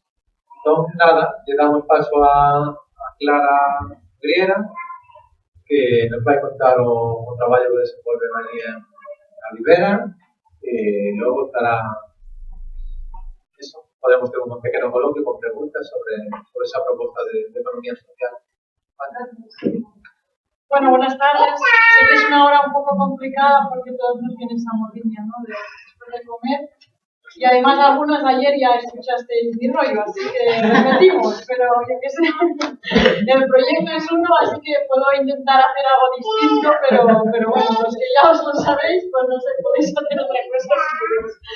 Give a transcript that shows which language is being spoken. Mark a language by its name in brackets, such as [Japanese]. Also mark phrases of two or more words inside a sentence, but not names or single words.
[Galician] Entón, nada, lle damos paso a Clara Griera, que nos vai contar o traballo que desenvolven ali en Olivera, e logo estará eso, podemos ter un pequeno coloquio con preguntas sobre esa proposta de economía social. [Spanish] Bueno, buenas tardes. Sé que es una hora un poco complicada porque todos nos viene esa morriña, ¿no? Después de comer. Y además algunos ayer ya escuchasteis mi rollo, así que repetimos, pero yo qué sé. El proyecto es uno, así que puedo intentar hacer algo distinto, pero bueno, los que ya os lo sabéis, pues no sé, podéis hacer otra cosa si queréis.